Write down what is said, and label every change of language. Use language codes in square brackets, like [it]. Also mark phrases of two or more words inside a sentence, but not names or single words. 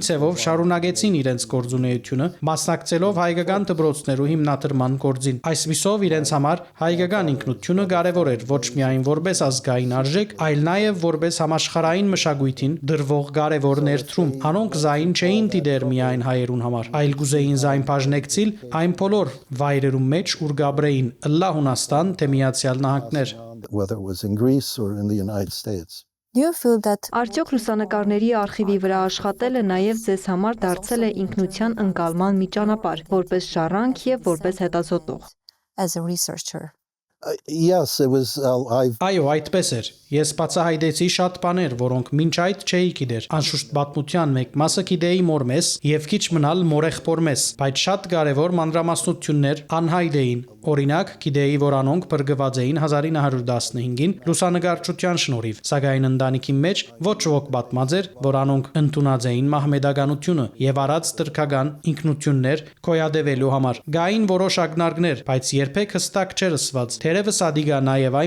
[hy] ցևով շարունակեցին իրենց գործունեությունը, մասնակցելով հայկական դպրոցներու հիմնադրման գործին։ Այսպիսով իրենց համար հայկական ինքնությունը կարևոր էր ոչ միայն որպես ազգային արժեք, այլ նաև որպես համաշխարհային մշակույթին դրվող կարևոր ներդրում։ Անոնք զայն չէին դիտեր միայն հայերուն համար, այլ գուզեին զայն բաժնեկցիլ այն բոլոր վայրերում մեջ ուր գաբրեին ըլլա Հունաստան թե Միացյալ Նահանգներ։ [en] whether it was in Greece or in the United States. Do you feel that [hy] Արդյոք լուսանկարների արխիվի վրա աշխատելը նաև ձեզ համար դարձել է ինքնության ընկալման մի ճանապարհ, որպես ժառանգ եւ որպես հետազոտող։ [en] as a researcher? Yes, it was. [hy] Այո, այդպես էր։ Ես բացահայտեցի շատ բաներ, որոնք մինչ այդ չէի գիտեր։ Անշուշտ պատմության մեկ մասը գիտեի մոր մեզ եւ քիչ մնալ մորեղբոր մեզ, բայց շատ կարեւոր մանրամասնություններ անհայտ էին։ Օրինակ, գիտեի, որ անոնք բրգված էին 1915-ին լուսանկարչության շնորհիվ, սակայն ընտանիքի մեջ ոչ ոք պատմած էր, որ անոնք ընդունած էին մահմեդականությունը եւ արած տրքական ինքնություններ կոյադևելու համար։ Գային որոշ ակնարկներ, բայց երբեք հստակ չէր ասված։ Թերևս ադիգա նաև այն